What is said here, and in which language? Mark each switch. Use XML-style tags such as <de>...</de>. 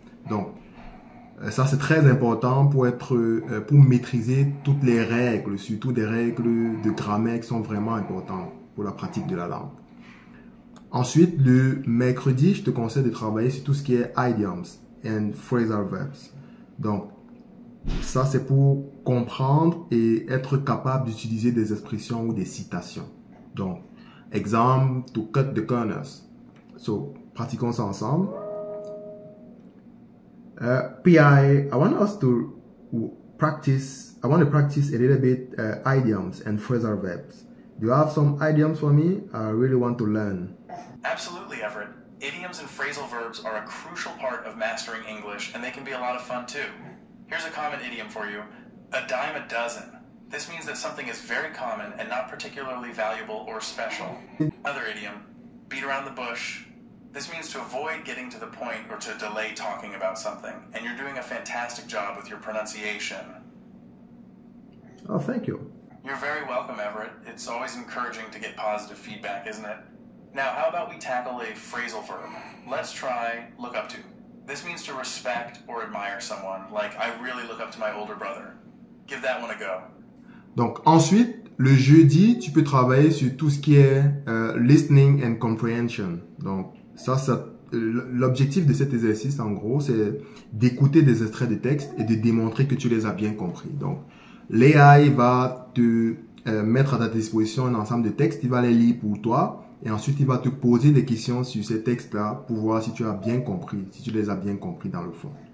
<fr>Donc, ça c'est très important pour maîtriser toutes les règles, surtout des règles de grammaire qui sont vraiment importantes pour la pratique de la langue. Ensuite, le mercredi, je te conseille de travailler sur tout ce qui est</fr> <en>idioms and phrasal verbs.</en> <fr>Donc, ça c'est pour comprendre et être capable d'utiliser des expressions ou des citations. Donc, exemple,</fr> <en>to cut the corners. So,</en> <fr>pratiquons ça ensemble.</fr> <en>PI, I want to practice a little bit idioms and phrasal verbs. Do you have some idioms for me? I really want to learn. Absolutely, Everett. Idioms and phrasal verbs are a crucial part of mastering English, and they can be a lot of fun too. Here's a common idiom for you. A dime a dozen. This means that something is very common and not particularly valuable or special. Other idiom. Beat around the bush. This means to avoid getting to the point or to delay talking about something. And you're doing a fantastic job with your pronunciation. Oh, thank you. You're very welcome, Everett. It's always encouraging to get positive feedback, isn't it? Now, how about we tackle a phrasal verb? Let's try look up to. This means to respect or admire someone, like I really look up to my older brother. Give that one a go.</en> <fr>Donc ensuite, le jeudi, tu peux travailler sur tout ce qui est</fr> <en>listening and comprehension.</en> <fr>Donc l'objectif de cet exercice, en gros, c'est d'écouter des extraits de texte et de démontrer que tu les as bien compris. Donc l'AI va te mettre à ta disposition un ensemble de textes, il va les lire pour toi et ensuite il va te poser des questions sur ces textes-là pour voir si tu as bien compris, si tu les as bien compris dans le fond.</fr>